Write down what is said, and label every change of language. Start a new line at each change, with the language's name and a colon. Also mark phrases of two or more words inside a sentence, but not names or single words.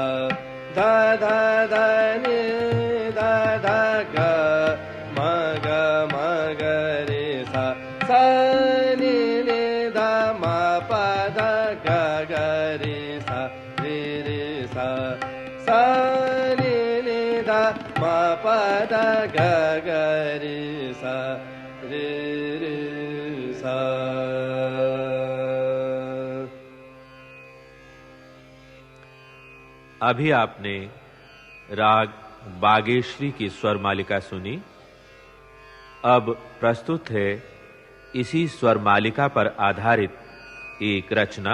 Hindi: धा धा धा नि धा धा ग म ग रे सा सा नि धा म प धा ग रे सा रे सा सा नि धा म प धा ग रे सा रे सा। अभी आपने राग बागेश्वरी की स्वर मालिका सुनी। अब प्रस्तुत है इसी स्वर मालिका पर आधारित एक रचना।